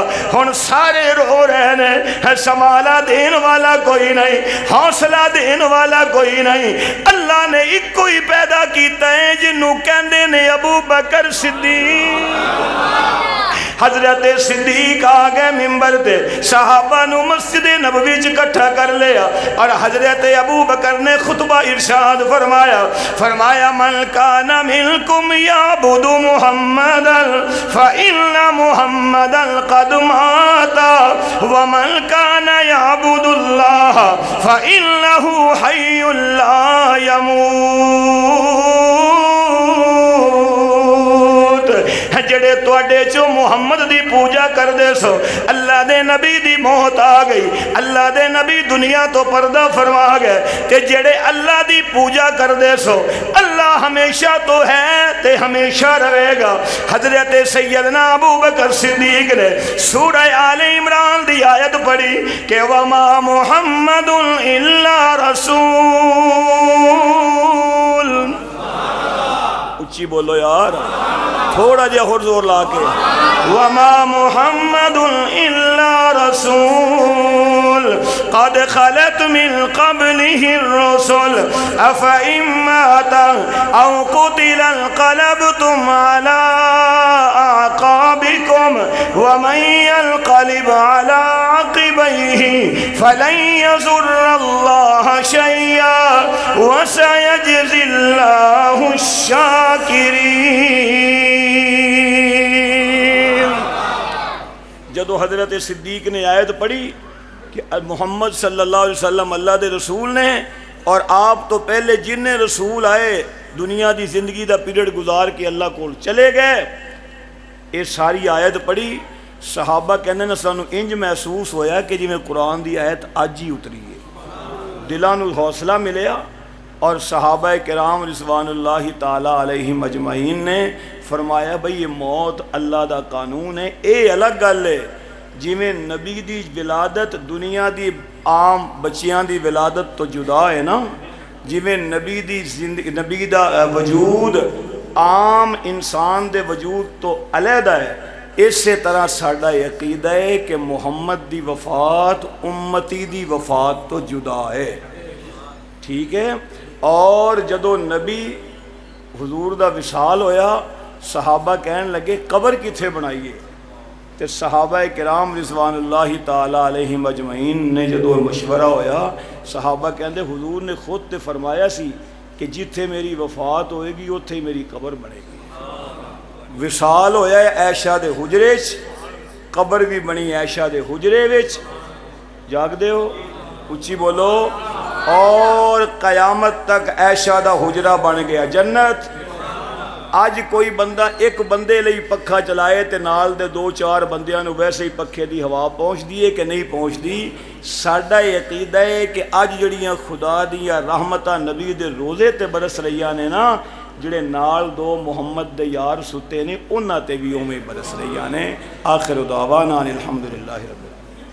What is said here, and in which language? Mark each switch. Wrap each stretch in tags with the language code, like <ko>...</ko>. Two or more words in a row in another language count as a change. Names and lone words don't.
<pa>ہن سارے رو رہے ہیں، سنبھالا دین والا کوئی نہیں، حوصلہ دین والا کوئی نہیں۔ اللہ نے ایک کوئی پیدا کیتا ہے جنوں کہندے نے ابو بکر صدیق۔ حضرت صدیق آ گئے ممبر تے، صحابہ نو مسجد نبوی چ اکٹھا کر لیا اور حضرت ابو بکر نے خطبہ ارشاد فرمایا</pa> <ar>من کان منکم یعبد محمدا فإن محمدا قد مات ومن کان یعبد اللہ فإنہ حی لا يموت۔</ar> <pa>جڑے تواڈے چو محمد دی پوجا کر دے سو، اللہ دے نبی دی موت آ گئی، اللہ دے نبی دنیا تو پردہ فرما گئے، تے جڑے اللہ دی پوجا کر دے سو اللہ ہمیشہ تو ہے تے ہمیشہ رہے گا۔ حضرت سیدنا ابو بکر صدیق نے سورہ آل عمران دی آیت پڑھی کہ</pa> <ar>وَمَا مُحَمَّدٌ إِلَّا رَسُولٌ،</ar> <pa>اچھی بولو یار، تھوڑا جا اور زور لا کے،</pa> <ar>وَمَا مُحَمَّدٌ إِلَّا رَسُولٌ قَدْ خَلَتْ مِنْ قَبْلِهِ الرُّسُلُ أَفَإِن مَّاتَ أَوْ قُتِلَ انقَلَبْتُمْ عَلَىٰ أَعْقَابِكُمْ وَمَن يَنقَلِبْ عَلَىٰ عَقِبَيْهِ فَلَن يَضُرَّ اللَّهَ شَيْئًا وَسَيَجْزِي اللَّهُ الشَّاكِرِينَ۔</ar> <pa>جدو حضرت صدیق نے آیت پڑھی کہ محمد</pa> <ar>صلی اللہ علیہ وسلم</ar> <pa>اللہ دے رسول نے اور آپ تو پہلے جن رسول آئے دنیا دی زندگی دا پیریڈ گزار کے اللہ کو چلے گئے، یہ ساری آیت پڑھی، صحابہ کہنے نے سانو انج محسوس ہویا کہ جی میں قرآن دی آیت آج ہی اتری ہے، دلاں نو حوصلہ ملیا۔ اور صحابہ کرام</pa> <ar>رضوان اللہ تعالی علیہم اجمعین</ar> <pa>نے فرمایا بھئی یہ موت اللہ دا قانون ہے، اے الگ گل ہے جی میں نبی دی ولادت دنیا دی عام بچیاں دی ولادت تو جدا ہے نا، جی میں نبی دا وجود عام انسان دے وجود تو علیحدہ ہے، اسی طرح ساڈا عقیدہ ہے کہ محمد دی وفات امتی دی وفات تو جدا ہے، ٹھیک ہے۔ اور جدو نبی حضور دا وصال ہویا صحابہ کہن لگے قبر کتھے بنائیے، تے صحابہ کرام</pa> <ar>رضوان اللہ تعالی علیہم اجمعین</ar> <pa>نے جدو مشورہ ہویا صحابہ کہندے حضور نے خود تے فرمایا سی کہ جتھے میری وفات ہوئے گی اتھے ہی میری قبر بنے گی۔ وصال ہویا ہے عائشہ دے حجرے چ، قبر بھی بنی عائشہ دے حجرے وچ، جاگ دے ہو اچھی بولو، اور قیامت تک عائشہ دا حجرہ بن گیا جنت۔ آج کوئی بندہ ایک بندے لئی پکھا چلائے تے نال دے دو چار بندیاں نو ویسے ہی پکھے دی ہوا پہنچ دیئے کہ نہیں پہنچ دی۔ ساڈا عقیدہ ہے کہ اج جڑیاں خدا دیاں رحمتاں نبی دے روزے تے برس رہیاں نے نا، جڑے نال دو محمد دے یار ستے نے انہاں تے بھی اوویں برس رہیاں نے۔</pa> <ar>آخر دعوانا الحمدللہ رب العالمین۔</ar>